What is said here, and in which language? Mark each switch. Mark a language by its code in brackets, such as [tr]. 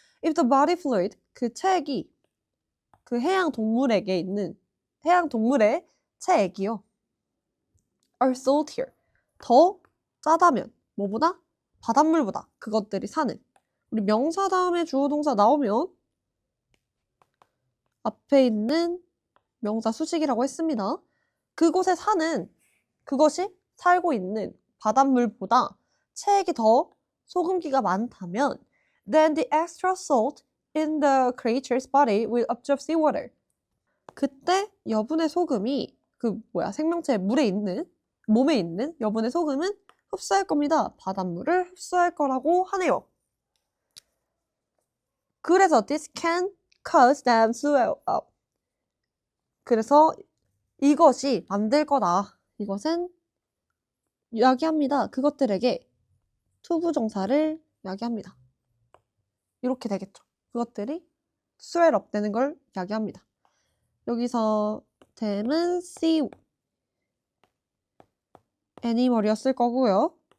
[en] If the body fluid, [ko] 그 체액이 그 해양 동물의 체액이요. [en] are saltier, [ko] 더 짜다면 뭐보다? 바닷물보다 그것들이 사는. 우리 명사 다음에 주어 동사 나오면 앞에 있는 명사 수식이라고 했습니다. 그곳에 사는 그것이 살고 있는 바닷물보다 체액이 더 소금기가 많다면 [en] then the extra salt in the creature's body will absorb seawater. [ko] 그때 여분의 소금이 생명체 몸에 있는 여분의 소금은 흡수할 겁니다. 바닷물을 흡수할 거라고 하네요. 그래서 [en] this can cause them swell up. [ko] 그래서 이것이 만들 거다. 이것은 이야기합니다. 그것들에게 투부정사를 이야기합니다. 이렇게 되겠죠. 그것들이 [en] swell up [ko] 되는 걸 이야기합니다. 여기서 them은 [en] see animal [ko] 이었을 거고요.